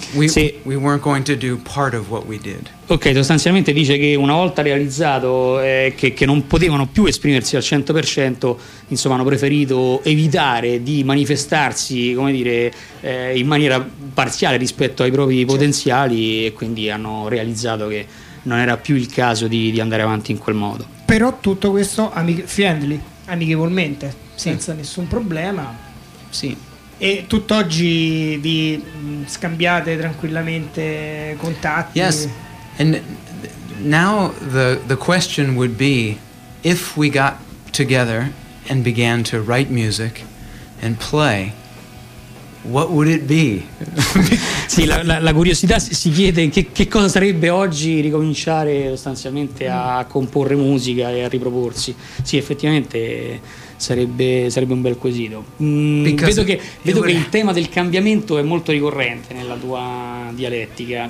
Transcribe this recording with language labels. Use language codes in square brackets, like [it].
[en] We weren't going to do part of what we did. [it] Ok, sostanzialmente dice che una volta realizzato che non potevano più esprimersi al 100%, insomma, hanno preferito evitare di manifestarsi, come dire, in maniera parziale rispetto ai propri potenziali, e quindi hanno realizzato che non era più il caso di andare avanti in quel modo. Però tutto questo amichevolmente, senza nessun problema. Sì. E tutt'oggi vi scambiate tranquillamente contatti? [en] Yes, and now the question would be, if we got together and began to write music and play, what would it be? [it] Sì, la curiosità si chiede che cosa sarebbe oggi ricominciare sostanzialmente a comporre musica e a riproporsi. Sì, effettivamente sarebbe un bel quesito. Vedo che il tema del cambiamento è molto ricorrente nella tua dialettica.